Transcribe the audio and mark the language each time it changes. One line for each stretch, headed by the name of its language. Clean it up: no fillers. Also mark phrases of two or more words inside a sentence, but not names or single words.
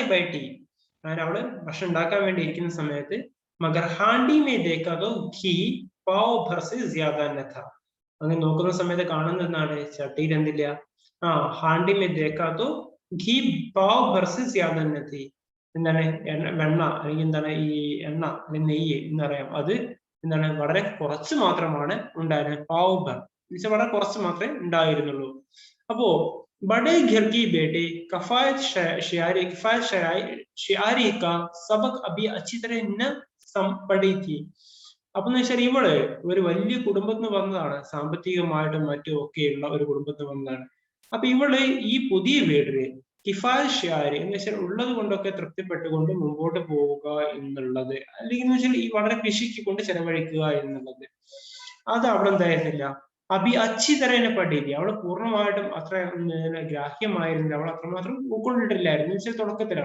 Malayalam: ബൈഠി അങ്ങനെ അവള് ഭക്ഷണം ഉണ്ടാക്കാൻ വേണ്ടി ഇരിക്കുന്ന സമയത്ത്
Hindi: मगर हांडी में देखा तो घी पाव भर से ज्यादा न था
Malayalam: അങ്ങനെ നോക്കുന്ന സമയത്ത് കാണുന്നതാണ് ചട്ടിയിൽ എന്തില്ല
Hindi: हांडी में देखा तो घी पाव भर से ज्यादा न थी
Malayalam: എന്താണ് വെണ്ണ അല്ലെങ്കിൽ എന്താണ് ഈ എണ്ണ അല്ലെങ്കിൽ നെയ്യ് എന്നറിയാം അത് എന്താണ് വളരെ കുറച്ച് മാത്രമാണ് ഉണ്ടായിരുന്നത്.
Hindi: पाव भर
Malayalam: എന്നുവെച്ചാൽ വളരെ കുറച്ച് മാത്രമേ ഉണ്ടായിരുന്നുള്ളൂ.
Hindi: അപ്പോ बड़े घर की बेटे कफायत शियारी का सबक अभी अच्छी तरह न पढ़ी थी.
Malayalam: അപ്പൊ എന്ന് വെച്ചാൽ ഇവള് ഒരു വലിയ കുടുംബത്തിൽ നിന്ന് വന്നതാണ്, സാമ്പത്തികമായിട്ടും മറ്റും ഒക്കെയുള്ള ഒരു കുടുംബത്തിൽ വന്നതാണ്. അപ്പൊ ഇവള് ഈ പുതിയ വീടില്
Hindi: किफायत शियारी
Malayalam: എന്ന് വെച്ചാൽ ഉള്ളത് കൊണ്ടൊക്കെ തൃപ്തിപ്പെട്ടുകൊണ്ട് മുമ്പോട്ട് പോവുക എന്നുള്ളത് അല്ലെങ്കിൽ എന്ന് വെച്ചാൽ ഈ വളരെ പിശുക്കിക്കൊണ്ട് ചെലവഴിക്കുക എന്നുള്ളത് അത് അവിടെ എന്തായിരുന്നില്ല
Hindi: अभी अच्छी तरह
Malayalam: പഠിക്കുക അവള് പൂർണ്ണമായിട്ടും അത്ര ഗ്രാഹ്യമായിരുന്നില്ല, അവൾ അത്രമാത്രം ഉൾക്കൊണ്ടിട്ടില്ലായിരുന്നു വെച്ചാൽ തുടക്കത്തിലാണ്.